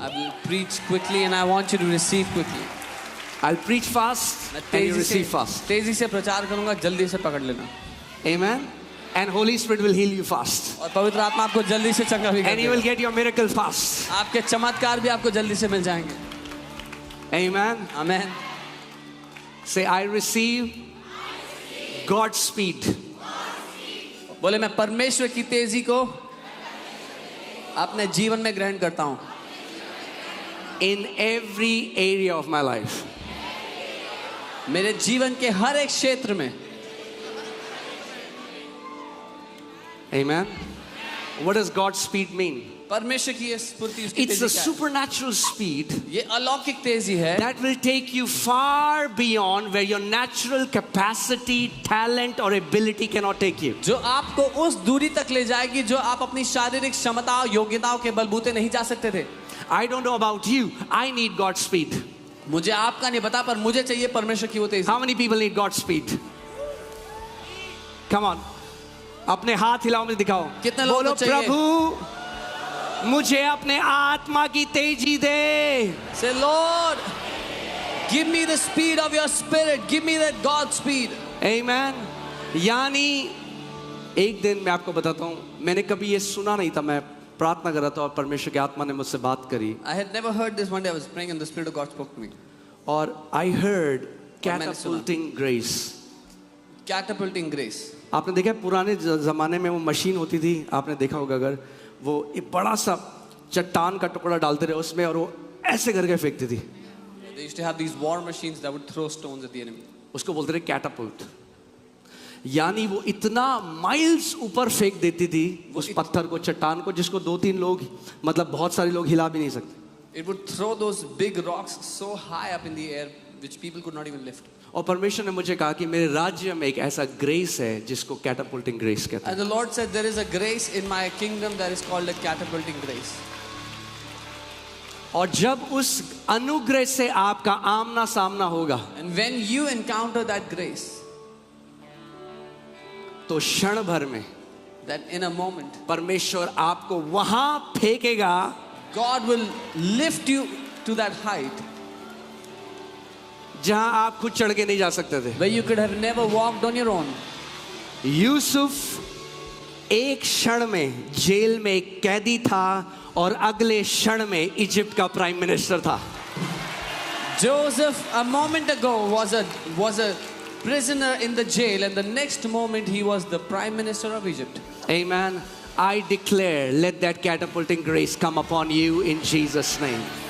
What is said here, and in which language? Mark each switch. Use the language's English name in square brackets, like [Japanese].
[English] I will preach quickly and I want you to receive quickly. I'll preach fast and you receive fast. [Hindi] तेजी से प्रचार करूँगा, जल्दी से पकड़ लेना। [English] Amen. And Holy Spirit will heal you fast. [Hindi] और पवित्र आत्मा आपको जल्दी से चंगा भी कर [English] And you will get your miracle fast. [Hindi] देगा। आपके चमत्कार भी आपको जल्दी से मिल जाएंगे। [English] Amen. Amen. Say I receive God's speed. [Hindi] बोले मैं परमेश्वर की तेजी को अपने जीवन में ग्रहण करता हूँ। [English] In every area of my life. [Hindi] मेरे जीवन के हर एक क्षेत्र में। [English] Amen. What does God's speed mean? [Hindi] परमेश्वर की ये स्फूर्ति, उसकी [English] It's [Hindi] तेजी [English] a [Hindi] क्या है? [English] supernatural speed [Hindi] ये अलौकिक तेजी है [English] that will take you far beyond where your natural capacity, talent or ability cannot take you. [Hindi] जो आपको उस दूरी तक ले जाएगी जो आप अपनी शारीरिक क्षमता और योग्यताओं के बलबूते नहीं जा सकते थे। [English] I don't know about you. I need God's speed. [Hindi] मुझे आपका नहीं पता, पर मुझे चाहिए परमेश्वर की वो तेजी। [English] How many people need God's speed? Come on. [Hindi] अपने हाथ हिलाओ, मुझे दिखाओ। कितने लोगों को बोलो चाहिए? प्रभु मुझे अपने आत्मा की तेजी दे। [English] Say, Lord, give me the speed of your spirit. Give me that God speed. Amen. [Hindi] यानी एक दिन मैं आपको बताता हूँ, मैंने कभी ये सुना नहीं था, मैं प्रार्थना कर रहा था और परमेश्वर की आत्मा ने मुझसे बात करी [English] I had never heard this. One day I was praying and the Spirit of God spoke to me. और I heard [Hindi] मैंने सुना। [English] catapulting grace. Catapulting grace. [Hindi] आपने देखा है पुराने ज़माने में वो मशीन होती थी, आपने देखा होगा अगर, वो एक बड़ा सा चट्टान का टुकड़ा डालते रहे उसमें और वो ऐसे करके फेंकती थी। [English] They used to have these war machines that would throw stones at the enemy. [Hindi] उसको बोलते थे कैटापुल्ट। यानी वो इतना माइल्स ऊपर फेंक देती थी उस पत्थर को, चट्टान को, जिसको 2-3 लोग, मतलब बहुत सारे लोग हिला भी नहीं सकते। [English] It would throw those big rocks so high up in the air which people could not even lift. [Hindi] और परमेश्वर ने मुझे कहा कि मेरे राज्य में एक ऐसा ग्रेस है जिसको कैटापुल्टिंग ग्रेस कहते हैं। [English] And the Lord said there is a grace in my kingdom that is called a catapulting grace. [Hindi] और जब उस अनुग्रह से आपका आमना सामना होगा, [English] And when you encounter that grace, [Hindi] तो क्षण भर में [English] that in a moment [Hindi] परमेश्वर आपको वहां फेंकेगा [English] God will lift you to that height [Hindi] जहां आप खुद चढ़ के नहीं जा सकते थे। [English] where you could have never walked on your own. [Hindi] Yusuf एक क्षण में जेल में एक कैदी था और अगले क्षण में इजिप्ट का प्राइम मिनिस्टर था। [English] Joseph a moment ago was a prisoner in the jail, and the next moment he was the prime minister of Egypt. Amen. I declare, let that catapulting grace come upon you in Jesus' name.